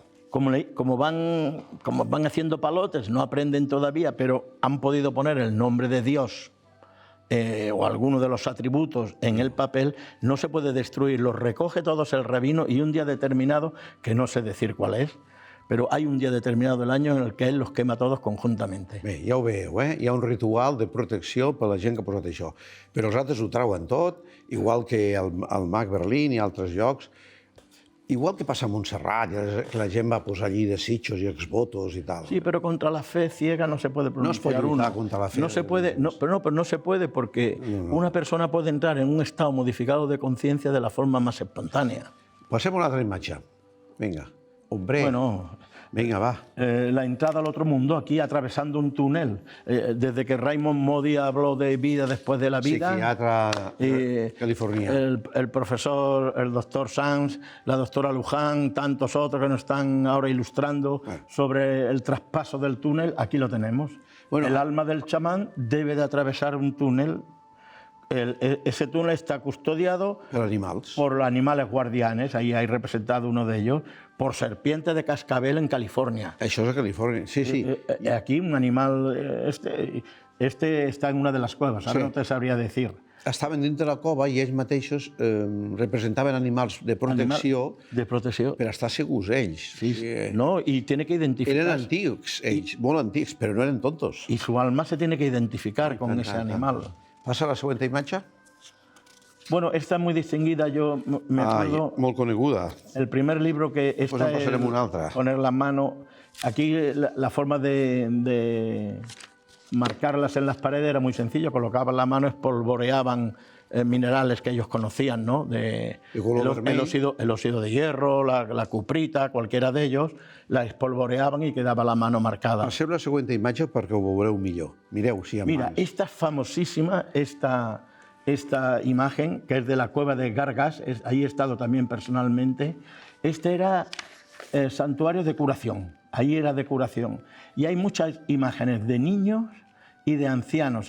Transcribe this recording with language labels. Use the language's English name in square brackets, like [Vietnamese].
[Spanish] como van haciendo palotes, no aprenden todavía, pero han podido poner el nombre de Dios o alguno de los atributos en el papel, no se puede destruir, los recoge todos el rabino, y un día determinado, que no sé decir cuál es, però hay un [Catalan] dia determinat del any [Spanish] en el que ell los quema todos conjuntamente. [Catalan] Bé, ja ho veieu, hi ha un ritual de protecció per a la gent que ha posat això. Però els altres ho trauen tot, igual que el Mag Berlín i altres llocs, igual que passa a Montserrat, que la gent va posar allí desitjos i exvotos i tal. [Spanish] Sí, pero contra la fe ciega no se puede pronunciar. [Catalan] No es pot lluitar contra la fe. [Spanish] No se puede, pero no se puede porque una persona puede entrar en un estado modificado de conciencia de la forma más espontánea. [Catalan] Passem a una altra imatge. Vinga. Hombre, [Spanish] bueno, venga, va. La entrada al otro mundo, aquí atravesando un túnel. Desde que Raymond Moody habló de vida después de la vida. Psiquiatra californiano. El profesor, el doctor Sanz, la doctora Luján, tantos otros que nos están ahora ilustrando sobre el traspaso del túnel, aquí lo tenemos. Bueno, el alma del chamán debe de atravesar un túnel. Ese túnel está custodiado por animales guardianes, ahí hay representado uno de ellos, por serpientes de cascabel en California. [Catalan] Això és a Califòrnia, sí, sí. [Spanish] Aquí un animal, este está en una de las cuevas, ahora no te sabría decir. [Catalan] Estaven dintre de la cova i ells mateixos representaven animals de protecció per estar segurs ells. [Spanish] No, y tiene que identificar... [Catalan] Eren antics, ells, molt antics, però no eren tontos. [Spanish] Y su alma se tiene que identificar con ese animal. [Catalan] Passa a la següent imatge. [Spanish] Bueno, esta es muy distinguida, yo me acuerdo... [Catalan] Molt coneguda. [Spanish] El primer libro que esta [Catalan] pues en una altra. [Spanish] Poner la mano... Aquí la forma de marcarlas en las paredes era muy sencillo, colocaban la mano, espolvoreaban minerales que ellos conocían, ¿no? El óxido de hierro, la cuprita, cualquiera de ellos, la espolvoreaban y quedaba la mano marcada. [Catalan] Passeu la següent imatge perquè ho veureu millor. Mireu, si hi ha mans. [Spanish] Mira, esta es famosísima, esta imagen, que es de la cueva de Gargas, ahí he estado también personalmente. Este era santuario de curación, ahí era de curación. Y hay muchas imágenes de niños y de ancianos.